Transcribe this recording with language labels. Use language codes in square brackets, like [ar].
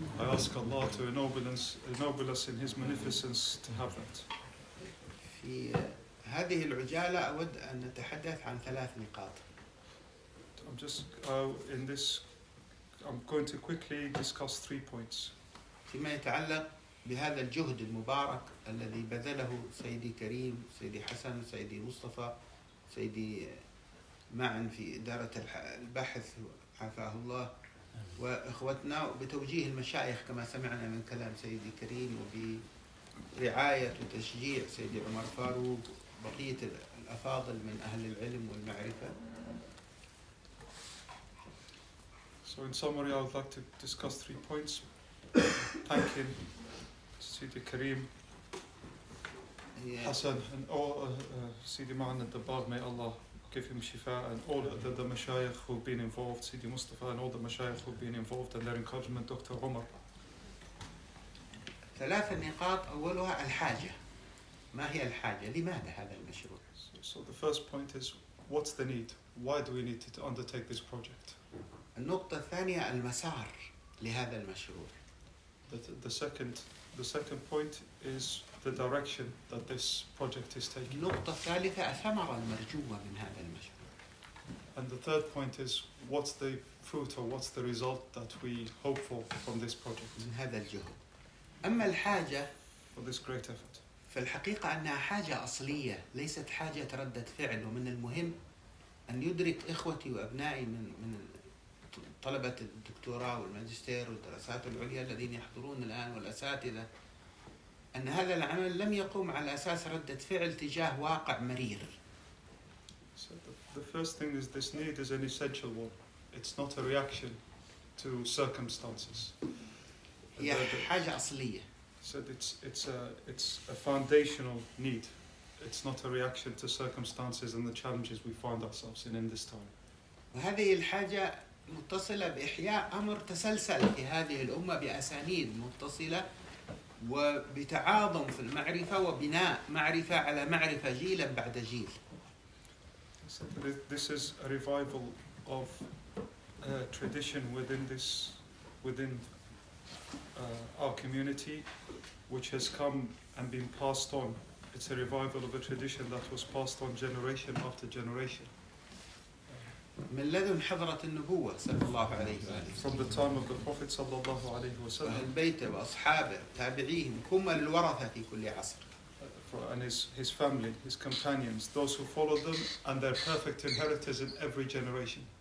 [en] I ask Allah to ennoble us in his magnificence to have that. [ar] في هذه العجالة أود أن نتحدث عن 3 نقاط. [en] I'm just in this. I'm going to quickly discuss 3 points. [ar] فيما يتعلق بهذا الجهد المبارك الذي بذله سيدي كريم، سيدي حسن، سيدي مصطفى، سيدي معا في إدارة البحث عافاه الله، وإخوتنا بتوجيه المشايخ كما سمعنا من كلام سيدي كريم، وبرعاية وتشجيع سيدي عمر فاروق، بقية الأفاضل من أهل العلم والمعرفة. [en] So in summary, I would like to discuss 3 points. Thanking Sidi Karim, Hassan, and all Sidi Ma'an and Dabbar, may Allah give him shifa, and all the mashayikh who've been involved, Sidi Mustafa and all the mashayikh who've been involved, and their encouragement, Dr. Omar. [ar] 3 نقاط. أولها الحاجة. ما هي الحاجة؟ لماذا هذا المشروع؟ [en] So the first point is, what's the need? Why do we need to undertake this project? [ar] النقطة الثانية المسار لهذا المشروع. [en] The second point is the direction that this project is taking. [ar] النقطة الثالثة الثمرة المرجوة من هذا المشروع. [en] And the third point is, what's the fruit or what's the result that we hope for from this project, [ar] من هذا الجهد. أما الحاجة [en] for this great effort? [ar] فالحقيقة أنها حاجة أصلية، ليست حاجة ردة فعل. ومن المهم أن يدرك إخوتي وأبنائي من طلبة الدكتوراه والماجستير والدراسات العليا الذين يحضرون الآن والأساتذة أن هذا العمل لم يقوم على أساس ردة فعل تجاه واقع مرير. [en] So the first thing is, this need is an essential one. It's not a reaction to circumstances. [ar] هي حاجة أصلية. [en] So it's a foundational need. It's not a reaction to circumstances and the challenges we find ourselves in this time. [ar] وهذه الحاجة متصلة بإحياء أمر تسلسل في هذه الأمة بأسانيد متصلة وبتعاظم في المعرفة وبناء معرفة على معرفة جيلا بعد جيل. [en] So this is a revival of tradition within our community, which has come and been passed on. It's a revival of a tradition that was passed on generation after generation. [ar] من لدن حضرة النبوة صلى الله عليه وآله. [en] From the time of the Prophet [ar] صلى الله عليه وسلم. وأهل بيته وأصحابه تابعيهم هم الورثة في كل عصر. [en] And his family, his companions, those who followed them, and their perfect inheritors in every generation.